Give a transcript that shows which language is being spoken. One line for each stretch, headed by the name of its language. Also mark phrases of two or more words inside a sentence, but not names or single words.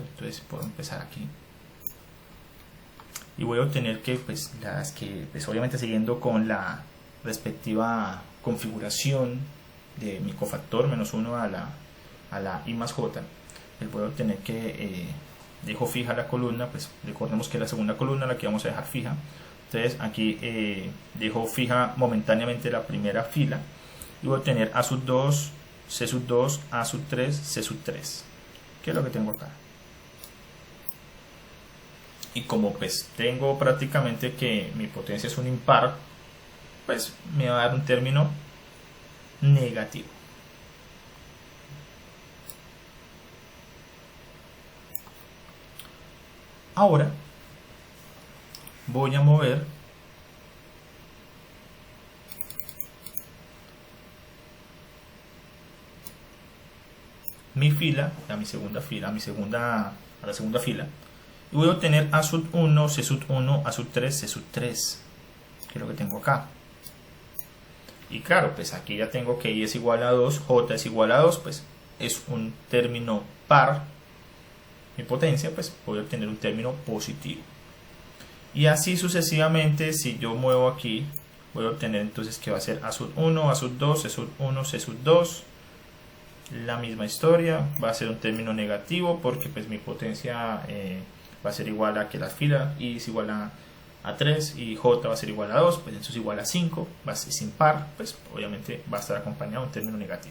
Spanish: Entonces puedo empezar aquí y voy a obtener que pues las que pues obviamente siguiendo con la respectiva configuración de mi cofactor -1 a la I más J, les voy a obtener que dejo fija la columna. Pues recordemos que es la segunda columna la que vamos a dejar fija. Entonces aquí dejo fija momentáneamente la primera fila y voy a obtener A sub 2, C sub 2, A sub 3, C sub 3, que es lo que tengo acá. Y como pues tengo prácticamente que mi potencia es un impar, pues me va a dar un término negativo. Ahora voy a mover mi fila a mi segunda fila, a la segunda fila, y voy a obtener A sub 1, C sub 1, A sub 3, C sub 3, que es lo que tengo acá. Y claro, pues aquí ya tengo que I es igual a 2, J es igual a 2, pues es un término par. Mi potencia, pues voy a obtener un término positivo. Y así sucesivamente, si yo muevo aquí, voy a obtener entonces que va a ser A sub 1, A sub 2, C sub 1, C sub 2. La misma historia, va a ser un término negativo porque pues mi potencia va a ser igual a que la fila, I es igual a 3 y J va a ser igual a 2, pues eso es igual a 5, va a ser sin par, pues obviamente va a estar acompañado de un término negativo.